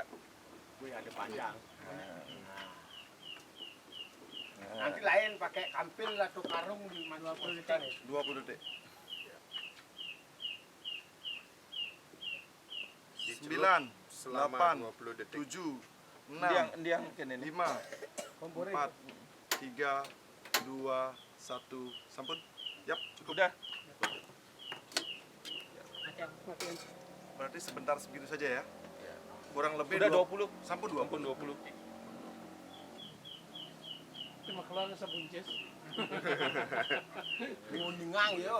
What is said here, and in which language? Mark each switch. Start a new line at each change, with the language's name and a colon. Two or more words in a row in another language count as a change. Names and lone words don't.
Indonesian: Wih, ada panjang. Nah. Nanti lain pakai kampil atau karung di 20 detik. 20 detik. 9, Selama 8, 20 detik. 7, 6,
Balinese: Ndiang kene nih.
Indonesian: 5, 4, 3, 2, 1. Sampun? Yap, cukup. Udah. Berarti sebentar segitu saja ya. Kurang lebih Udah 20. Sampun Ampun 20. 20. Cuma keluar sebuncis. Mendingang ya.